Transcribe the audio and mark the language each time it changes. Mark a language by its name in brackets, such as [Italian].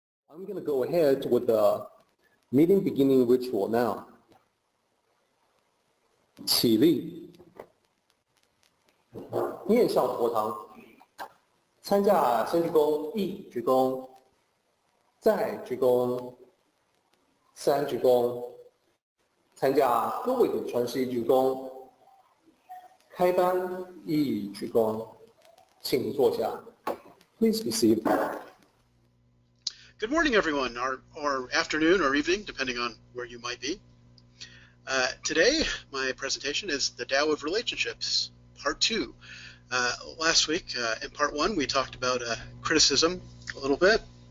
[English] I'm going to go ahead with the meeting beginning ritual now. [Chinese] 起立，面向佛堂，参加先鞠躬，一鞠躬，再鞠躬，三鞠躬，参加各位的传习鞠躬，开班一鞠躬，请坐下。 [English] Please be seated. Good morning, everyone, or afternoon or evening, depending on where you might be. Today, my presentation is the Tao of Relationships, Part 2. Last week, in Part 1, we talked about criticism a little bit.